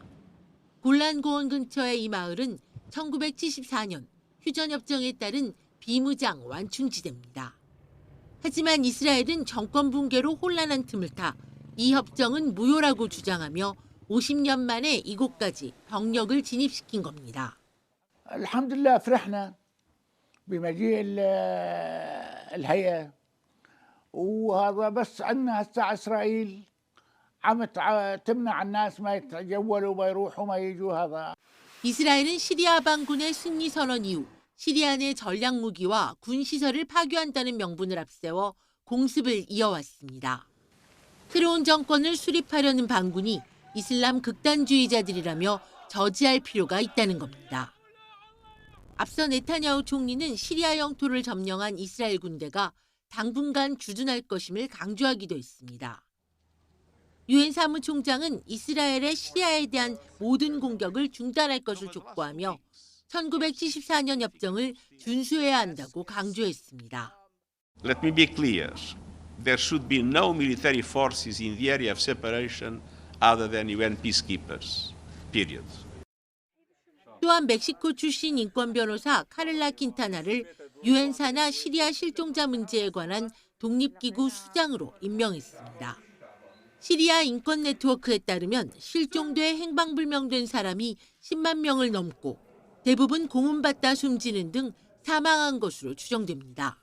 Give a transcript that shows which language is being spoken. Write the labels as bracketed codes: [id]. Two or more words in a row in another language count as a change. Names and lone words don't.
[ko] 골란고원 근처의 이 마을은 1974년 휴전협정에 따른 비무장 완충지대입니다. 하지만 이스라엘은 정권 붕괴로 혼란한 틈을 타 이 협정은 무효라고 주장하며 50년 만에 이곳까지 병력을 진입시킨 겁니다. [ar] الحمد لله فرحنا بمجيء الهيئة وهذا بس عندنا هسه إسرائيل عم تمنع الناس ما يتجولوا ما يروحوا ما يجوا هذا. [ko] 이스라엘은 시리아 반군의 승리 선언 이후 시리아 내 전략 무기와 군 시설을 파괴한다는 명분을 앞세워 공습을 이어왔습니다. 새로운 정권을 수립하려는 반군이 이슬람 극단주의자들이라며 저지할 필요가 있다는 겁니다. 앞서 네타냐후 총리는 시리아 영토를 점령한 이스라엘 군대가 당분간 주둔할 것임을 강조하기도 했습니다. 유엔 사무총장은 이스라엘의 시리아에 대한 모든 공격을 중단할 것을 촉구하며 1974년 협정을 준수해야 한다고 강조했습니다. [en] Let me be clear. There should be no military forces in the area of separation other than UN peacekeepers. Period. [ko] 또한 멕시코 출신 인권 변호사 카를라 킨타나를 유엔 산하 시리아 실종자 문제에 관한 독립기구 수장으로 임명했습니다. 시리아 인권 네트워크에 따르면 실종돼 행방불명된 사람이 10만 명을 넘고 대부분 고문받다 숨지는 등 사망한 것으로 추정됩니다.